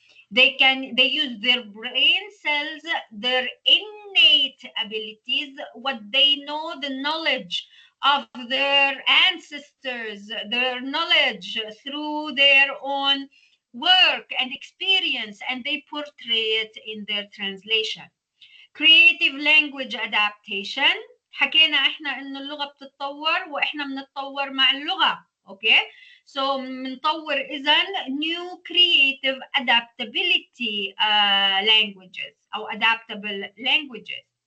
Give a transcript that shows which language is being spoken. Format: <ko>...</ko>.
<en>They use their brain cells, their innate abilities, what they know, the knowledge of their ancestors, their knowledge through their own work and experience, and they portray it in their translation. Creative language adaptation.</en> <ar>حكينا احنا انه اللغة بتتطور واحنا بنتطور مع اللغة. Okay,</ar> <en>So</en> <ar>بنطور إذن</ar> <en>new creative adaptability languages أو adaptable languages.</en>